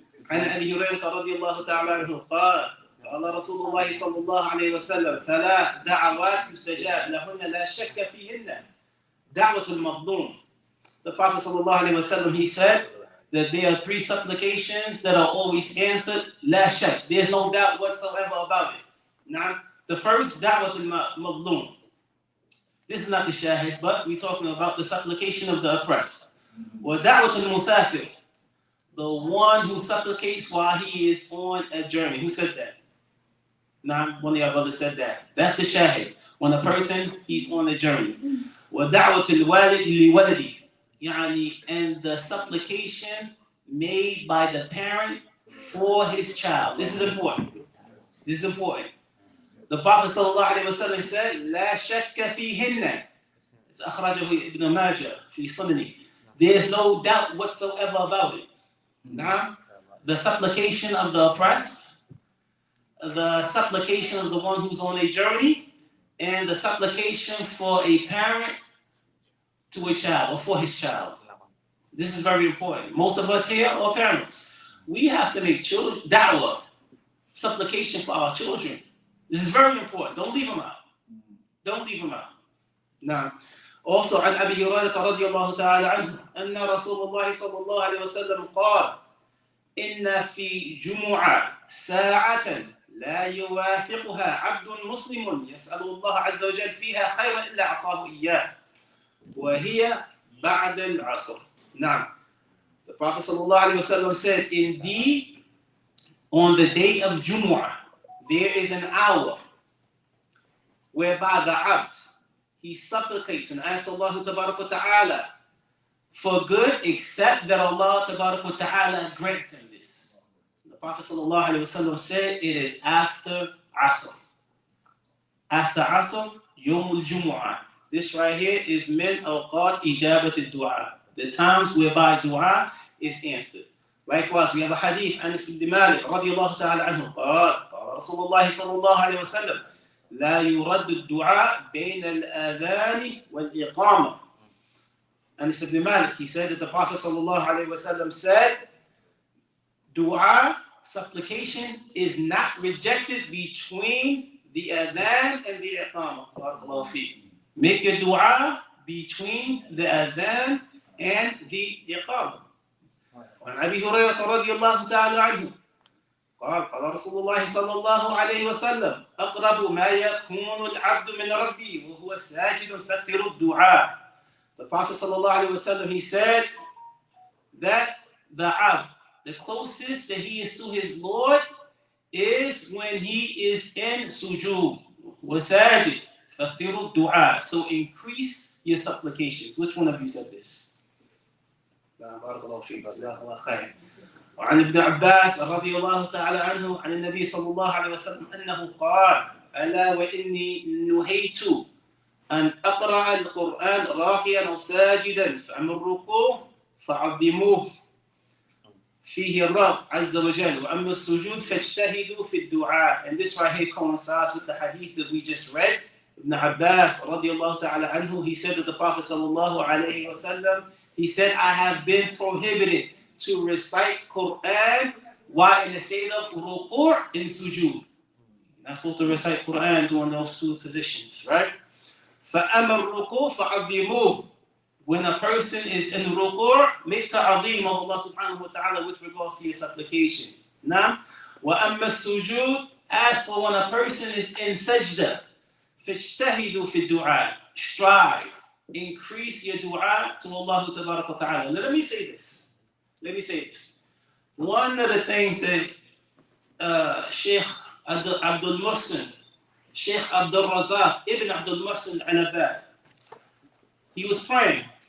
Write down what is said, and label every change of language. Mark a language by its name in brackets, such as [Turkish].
[Arabic] عن أبي هريرة رضي الله تعالى عنه قال رسول الله صلى الله عليه وسلم 3 دعوات مستجاب لهن لا شك فيهن دعوة المظلوم. [English] The Prophet صلى الله عليه وسلم, he said that there are 3 supplications that are always answered, [Arabic] لا شك, [English] there's no doubt whatsoever about it. Now, the first, [Arabic] دعوة المظلوم. [English] This is not the shahid, but we're talking about the supplication of the oppressed. [Arabic] ودعوة المسافر, [English] the one who supplicates while he is on a journey. Who said that? Nah, one of your brothers said that. That's the shahid. When a person, he's on a journey. [Arabic] وَدَعْوَةِ الْوَالِدِ لِوَلَدِهِ, [English] and the supplication made by the parent for his child. This is important. This is important. The Prophet ﷺ said, [Arabic] لَا شَكَّ فِيهِنَّ. [English] It's أخرجه Ibn Majah [Arabic] في سننه. [English] There's no doubt whatsoever about it. Now, the supplication of the oppressed, the supplication of the one who's on a journey, and the supplication for a parent to a child or for his child. This is very important. Most of us here are parents. We have to make children da'wah, supplication for our children. This is very important. Don't leave them out. Don't leave them out. Now, also [Arabic] عن أبي هريرة رضي الله تعالى عنه أن رسول الله صلى الله عليه وسلم قال إن في جمعة ساعة لا يوافقها عبد مسلم يسأل الله عز وجل فيها خيرا إلا أعطاه إياه وهي بعد العصر. [English] Now, the Prophet صلى الله عليه وسلم said, indeed, on the day of Jumu'ah, there is an hour whereby the abd, he supplicates and asks Allah Tabarak wa Ta'ala for good, except that Allah Tabarak wa Ta'ala grants him this. The Prophet Sallallahu Alaihi Wasallam said it is after Asr. After Asr, Yawm al-Jumu'ah. This right here is [Arabic] min awqat ijabat al-du'a, [English] the times whereby dua is answered. Likewise, we have a hadith, [Arabic] Anas ibn Malik, radiyallahu ta'ala anhu, قال رسول الله صلى الله عليه وسلم لا يرد الدعاء بين الآذان والإقامة. [English] Anas ibn Malik, he said that the Prophet sallallahu alaihi wasallam said, dua, supplication, is not rejected between the adhan and the iqamah. Barakallahu feek. Make your dua between the adhan and the iqamah. [Arabic] وعن أبي هريرة رضي الله تعالى عنه قال رسول الله صلى الله عليه وسلم أقرب ما يكون العبد من ربه وهو ساجد فكثر الدعاء. [English] The Prophet صلى الله عليه وسلم, he said that the abd, the closest that he is to his Lord is when he is in sujood. [Arabic] وساجد فكثر الدعاء. [English] So increase your supplications. Which one of you said this? [Arabic] بارك الله فيك جزاك الله خير. وعن ابن عباس رضي الله تعالى عنه عن النبي صلى الله عليه وسلم أنه قال ألا وإني نهيت أن أقرأ القرآن راكيا أو ساجدا فأما الركوع فعظموه فيه الرب عز وجل وأما السجود فاجتهدوا في الدعاء. [English] And this right here coincides with the hadith that we just read. Ibn Abbas radiallahu ta'ala anhu, he said that the Prophet sallallahu alayhi wa sallam, he said, I have been prohibited to recite Quran while in the state of ruku' and sujood. Not supposed to recite Quran during those two positions, right? [Arabic] فَأَمَا الرُّكُوعُ فَعَظِّمُوهُ. [English] When a person is in ruku', make ta'azim of Allah subhanahu wa ta'ala with regards to your supplication. Now, [Arabic] وَأَمَّا السُّجُودُ. [English] As for when a person is in sajda, [Arabic] فَاجْتَهِدُوا فِي الدُّعَاءِ. [English] Strive, increase your dua to Allah tabarak wa ta'ala. Let me say this. One of the things that Sheikh Abdul Muhsin, Sheikh Abdul Razak, Ibn Abdul Muhsin al-Abad, he was praying.